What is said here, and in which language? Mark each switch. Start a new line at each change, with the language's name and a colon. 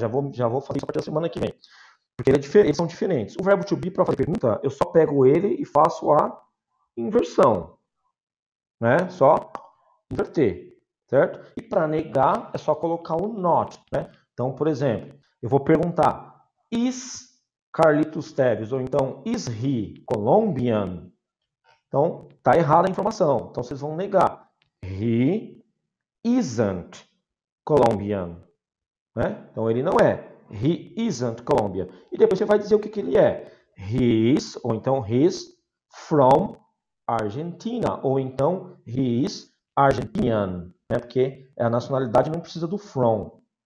Portuguese: Já vou fazer isso a partir da semana que vem. Porque eles são diferentes. O verbo to be, para fazer pergunta, eu só pego ele e faço a inversão. Né? Só inverter, certo? E para negar é só colocar o not, né? Então, por exemplo, eu vou perguntar:
English: is Carlitos Teves? Ou então, is he Colombian?
Portuguese: Então, tá errada a informação. Então, vocês vão negar.
English: He isn't Colombian.
Portuguese: Né? Então, ele não é.
English: He isn't Colombian.
Portuguese: E depois você vai dizer o que ele é.
English: He is,
Portuguese: ou então,
English: he's from Argentina, ou então he is Argentinian, né?
Portuguese: Porque a nacionalidade não precisa do from.